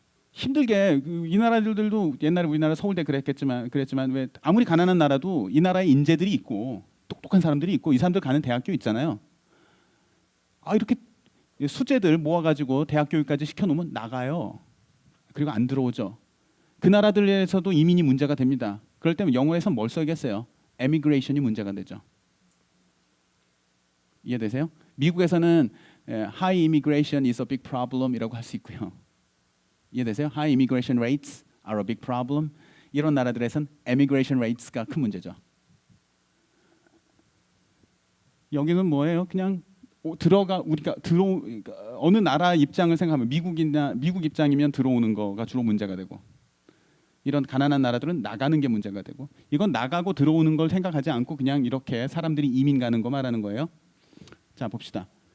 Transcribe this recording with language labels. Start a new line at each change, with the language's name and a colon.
Korean: 힘들게 이 나라들도 옛날에 우리나라 서울대 그랬지만 왜 아무리 가난한 나라도 이 나라에 인재들이 있고 똑똑한 사람들이 있고 이 사람들 가는 대학교 있잖아요. 아 이렇게 수재들 모아가지고 대학 교육까지 시켜놓으면 나가요. 그리고 안 들어오죠. 그 나라들에서도 이민이 문제가 됩니다. 그럴 때면 영어에서 뭘 써야겠어요? emigration이 문제가 되죠. 이해되세요? 미국에서는
English: high immigration is a big problem
Korean: 이라고 할 수 있고요. 이해되세요?
English: High immigration rates are a big problem.
Korean: 이런 나라들에서는 immigration rates가 큰 문제죠. 여기는 뭐예요? 그냥 우리가 어느 나라 입장을 생각하면 미국 입장이면 들어오는 거가 주로 문제가 되고 이런 가난한 나라들은 나가는 게 문제가 되고 이건 나가고 들어오는 걸 생각하지 않고 그냥 이렇게 사람들이 이민 가는 거 말하는 거예요. 자 봅시다.